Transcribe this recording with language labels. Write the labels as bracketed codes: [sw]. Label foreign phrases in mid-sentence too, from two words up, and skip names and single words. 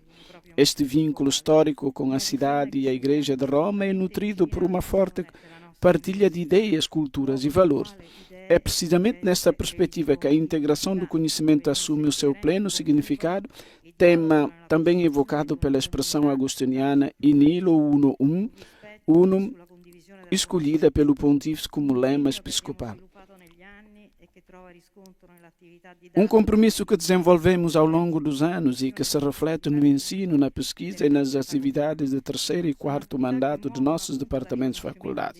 [pt] Este vínculo histórico com a cidade e a Igreja de Roma é nutrido por uma forte partilha de ideias, culturas e valores. É precisamente nesta perspectiva que a integração do conhecimento assume o seu pleno significado, tema também evocado pela expressão agostiniana [la] in illo uno unum, [pt] escolhida pelo pontífice como lema episcopal. Um compromisso que desenvolvemos ao longo dos anos e que se reflete no ensino, na pesquisa e nas atividades de terceiro e quarto mandato de nossos departamentos e faculdades.